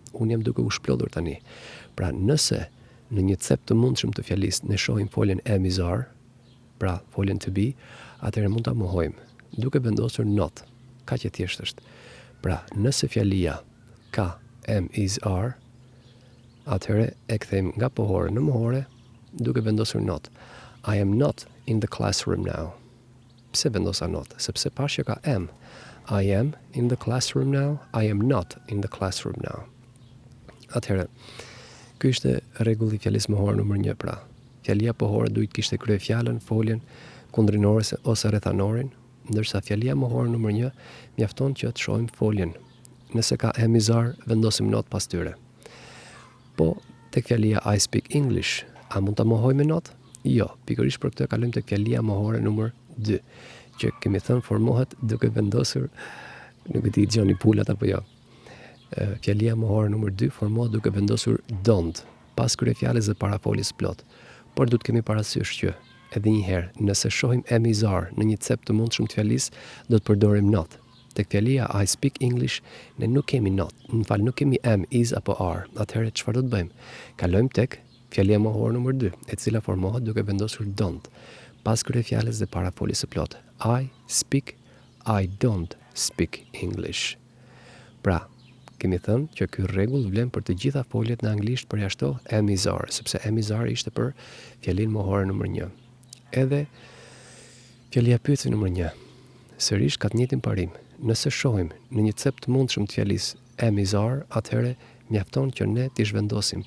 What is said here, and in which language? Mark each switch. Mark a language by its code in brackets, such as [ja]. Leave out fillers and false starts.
[sq] Unë jam duke u shplodhur tani. Pra, nëse në një cep të mundshëm të fjalisë ne shohim foljen am, is, are, pra foljen to be, atëherë mund ta mohojmë. duke vendosur not. Kaq e thjeshtë është. Pra, nëse fjalia ka, am, is, are, atëherë e kthejmë nga pohore në mohore duke vendosur not. [en] I am not in the classroom now. [sq] Pse vendosa not? Sepse pash që ka am. [en] I am in the classroom now. I am not in the classroom now. [sq] Atëherë, ky ishte rregulli i fjalës mohore numër 1. Pra, fjalia pohore duhet kishte kryefjalën, foljen, kundrinore ose rrethanorin, ndërsa fjalia mohore numër 1 mjafton që të shohim foljen. Nëse ka am, is, are, vendosim not pas tyre. Po, tek fjalia [en] I speak English, [sq] a mund ta mohoj me not? Jo, pikërisht për këtë kalojmë tek fjalia mohore numër 2, që kemi thënë formohet duke vendosur, nuk e di dëgjoni pulat apo jo. Fjalia mohore numër 2 formohet duke vendosur don't, pas kryefjalës dhe parafoljes plot. Por duhet kemi parasysh që edhe një herë, nëse shohim am, is, are në një cep të mundshëm të fjalisë, do të përdorim not. Tek fjalia [en] I speak English, [sq] ne nuk kemi not, nuk kemi am, is apo are. Atëherë çfarë do të bëjmë? Kalojmë tek fjalia mohore numër 2, e cila formohet duke vendosur don't, pas kryefjalës dhe parafoljes së plot. [en] I speak, I don't speak English. [sq] Pra, kemi thënë që ky rregull vlen për të gjitha foljet në anglisht përjashto am, is, are, sepse am, is, are ishte për fjalin mohore numër 1. Edhe fjalia pyetje numër 1. Sërish ka të njëjtin parim. Nëse shohim në një cep të mundshëm të fjalisë am, is, are, atëherë mjafton që ne t'i zhvendosim.